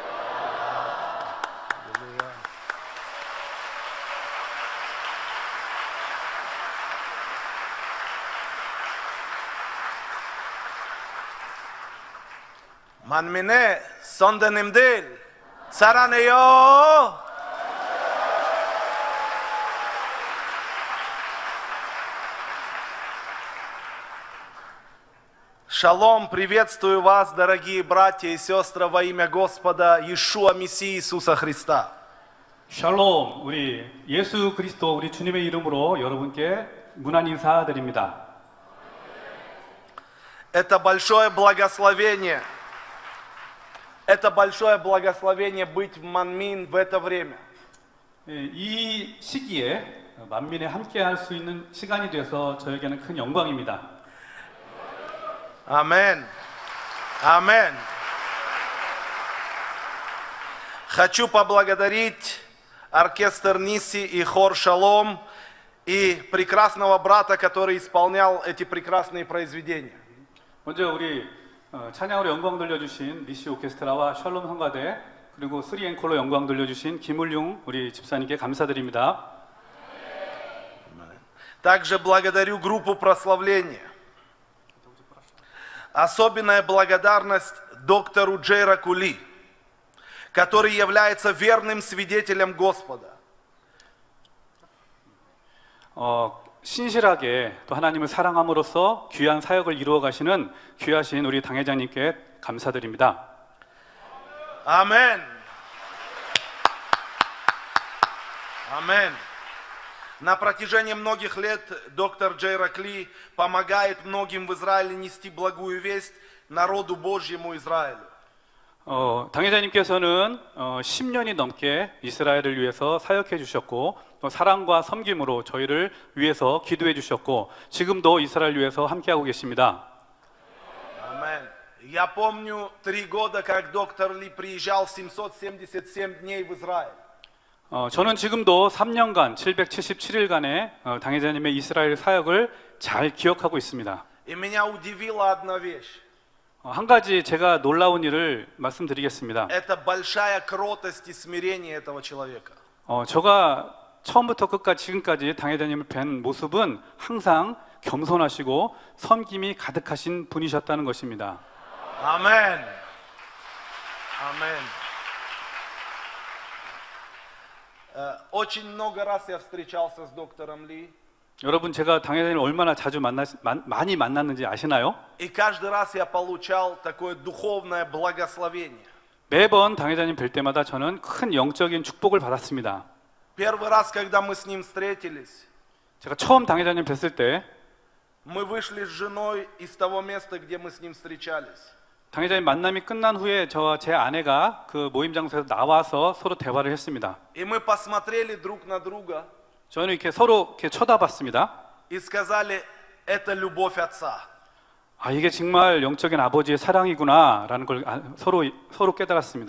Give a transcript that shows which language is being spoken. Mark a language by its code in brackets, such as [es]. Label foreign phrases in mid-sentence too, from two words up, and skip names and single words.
[ko] 만민의 선대님들 사랑해요. [ru] Шалом, приветствую вас, дорогие братья и сестры, во имя Господа Иешуа Мессии Иисуса Христа. [ko] 샬롬, 우리 예수 그리스도 우리 주님의 이름으로 여러분께 문안 인사드립니다. [ru] Это большое благословение. Это большое благословение быть в Манмин в это время. [ko] 이 시기에 만민에 함께 할 수 있는 시간이 돼서 저에게는 큰 영광입니다. [ru] Аминь. Аминь. Хочу поблагодарить оркестр Ниси и хор Шалом и прекрасного брата, который исполнял эти прекрасные произведения. [ko] 먼저 우리 찬양으로 영광 돌려주신 니시 오케스트라와 샬롬 성가대 그리고 쓰리 앵콜로 영광 돌려주신 김울용 우리 집사님께 감사드립니다. [ru] Также благодарю группу прославления. Особенная благодарность доктору Джейра Кули, который является верным свидетелем Господа. [ko] 신실하게 또 하나님을 사랑함으로써 귀한 사역을 이루어 가시는 귀하신 우리 당회장님께 감사드립니다. 아멘. 아멘. [ru] На протяжении многих лет доктор Джейра Кли помогает многим в Израиле нести благую весть народу Божьему Израилю. [ko] 당회장님께서는 10년이 넘게 이스라엘을 위해서 사역해 주셨고 또 사랑과 섬김으로 저희를 위해서 기도해 주셨고 지금도 이스라엘 위해서 함께하고 계십니다. [ru] Амен. Я помню 3 года, как доктор Ли приезжал 777 дней в Израиль. [ko] 저는 지금도 3년간 777일간의 당회장님의 이스라엘 사역을 잘 기억하고 있습니다. [ru] И меня удивила одна вещь. [ko] 한 가지 제가 놀라운 일을 말씀드리겠습니다. [ru] Это большая кротость и смирение этого человека. [ko] 제가 처음부터 끝까지 지금까지 당회장님을 뵌 모습은 항상 겸손하시고 섬김이 가득하신 분이셨다는 것입니다. 아멘. 아멘. [ru] Очень много раз я встречался с доктором Ли. [ko] 여러분 제가 당회장님을 얼마나 자주 많이 만났는지 아시나요? [ru] И каждый раз я получал такое духовное благословение. [ko] 매번 당회장님 뵐 때마다 저는 큰 영적인 축복을 받았습니다. [ru] Первый раз, когда мы с ним встретились, [ko] 제가 처음 당회장님 뵀을 때 [ru] мы вышли с женой из того места, где мы с ним встречались. [ko] 당회장님 만남이 끝난 후에 저와 제 아내가 그 모임 장소에서 나와서 서로 대화를 했습니다. [ru] И мы посмотрели друг на друга. [ko] 저는 이렇게 서로 이렇게 쳐다봤습니다. [ru] И сказали, это любовь отца. [ko] 이게 정말 영적인 아버지의 사랑이구나라는 걸 서로 깨달았습니다.